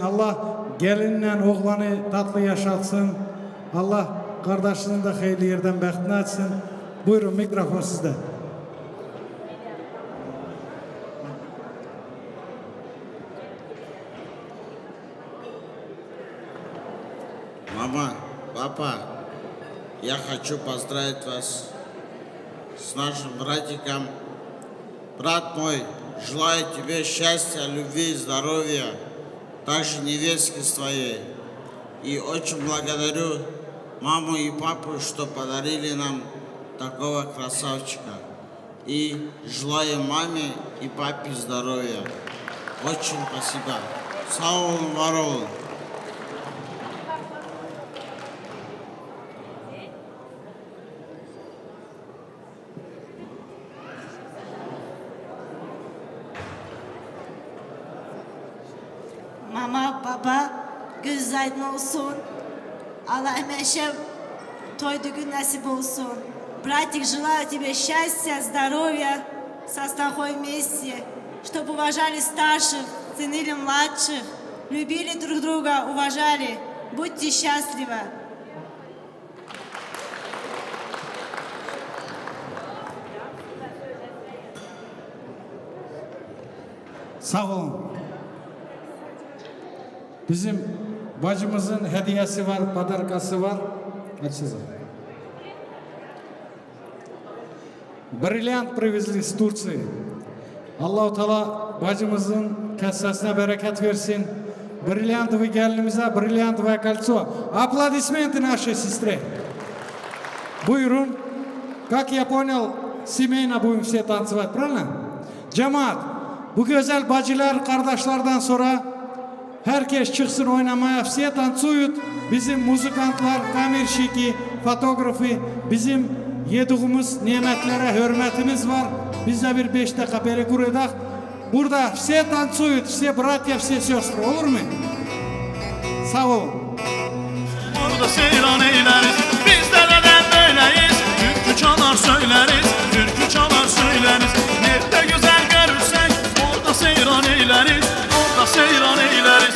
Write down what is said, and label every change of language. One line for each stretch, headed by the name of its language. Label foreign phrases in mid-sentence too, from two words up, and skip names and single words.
Turkish: Allah gelinle oğlanı tatlı yaşatsın. Allah kardeşinin de hayırlı yerden bəxtini açsın. Buyurun, mikrofon sizde.
Russian: Мама, папа, я хочу поздравить вас с нашим братиком. Брат мой, желаю тебе счастья, любви, здоровья, также невестки своей. И очень благодарю маму и папу, что подарили нам такого красавчика. И желаю маме и папе здоровья. Очень спасибо.
Turkish: Sağ olun, var olun. Mama, baba, göz aydın olsun. Allah hemeşe той düğün nasip olsun.
Russian: Братик, желаю тебе счастья, здоровья, состахой вместе, чтобы уважали старших, ценили младших, любили друг друга, уважали. Будьте счастливы.
Turkish: Sağ olun. Bizim bacımızın hediyesi var, padarkası var. Açsız.
Russian: Бриллиант привезли с Турции.
Turkish: Allah-u Teala bacımızın kassasına bereket versin.
Russian: Бриллиантовый gelinimize бриллиантовое кольцо. Аплодисменты нашей сестре.
Turkish: Buyurun.
Russian: Как я понял, семейно будем все танцевать, правильно?
Turkish: Cemaat, bu güzel bacılar, kardeşlerden sonra herkes çıksın oynamaya.
Russian: Все танцуют.
Turkish: Bizim muzikantlar, kamerşiki, fotoğrafı, bizim yediğimiz nimetlere hürmetimiz var. Biz de bir 5 dakika перекур edek. Burada
Russian: все танцуют, все братья, все сестры.
Turkish: Olur mu? Sağ olun. Burada seyran eyleriz, biz de neden böyleyiz? Türkü çalar söyleriz, türkü çalar söyleriz. Nerede güzel görürsek orada seyran eyleriz, orada seyran eyleriz.